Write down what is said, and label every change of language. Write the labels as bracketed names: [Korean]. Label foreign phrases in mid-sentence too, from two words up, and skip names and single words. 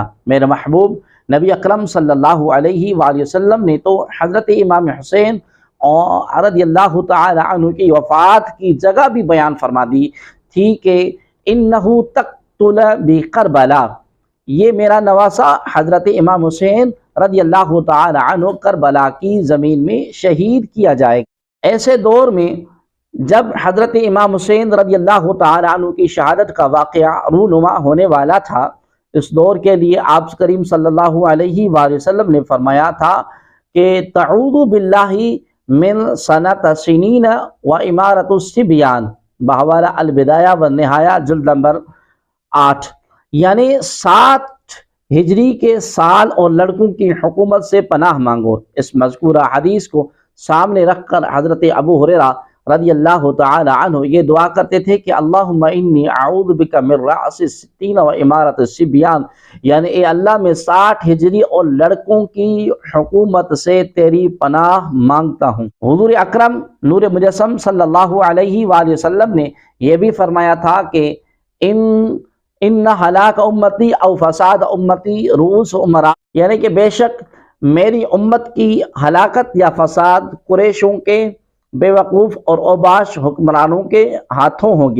[Urdu] میرے محبوب نبی اکرم [Arabic] صلی اللہ علیہ وآلہ وسلم [Urdu] نے تو حضرت امام حسین [Arabic] رضی اللہ تعالی عنہ [Urdu] کی وفات کی جگہ بھی بیان فرما دی تھی کہ [Arabic] انہو تقتل بکربلا، [Urdu] یہ میرا نواسہ حضرت امام حسین [Arabic] رضی اللہ تعالی عنہ [Urdu] کربلا کی زمین میں شہید کیا جائے گا۔ ایسے دور میں جب حضرت امام حسین [Arabic] رضی اللہ تعالی عنہ [Urdu] کی شہادت کا واقعہ رونما ہونے والا تھا، اس دور کے لیے آپ کریم [Arabic] صلی اللہ علیہ وآلہ وسلم [Urdu] نے فرمایا تھا کہ [Arabic] تعوذ باللہ من سنۃ سنین و امارت الصبیان، [Urdu] بحوالہ البدایہ والنہایہ جلد نمبر 8، یعنی 7 ہجری کے سال اور لڑکوں کی حکومت سے پناہ مانگو۔ اس مذکورہ حدیث کو سامنے رکھ کر حضرت ابو ہریرہ [Arabic] رضی اللہ تعالی عنہ [Urdu] یہ دعا کرتے تھے کہ [Arabic] اللہم انی اعوذ بک من رأس الستین و امارت الصبیان، [Urdu] یعنی اے اللہ میں 60 ہجری اور لڑکوں کی حکومت سے تیری پناہ مانگتا ہوں۔ حضور اکرم نور مجسم [Arabic] صلی اللہ علیہ وآلہ وسلم [Urdu] نے یہ بھی فرمایا تھا کہ [Arabic] ان ہلاک امتی او فساد امتی رؤوس امراء، [Urdu] یعنی کہ بے شک میری امت کی ہلاکت یا فساد قریشوں کے بے وقوف اور اوباش حکمرانوں کے ہاتھوں ہوگی۔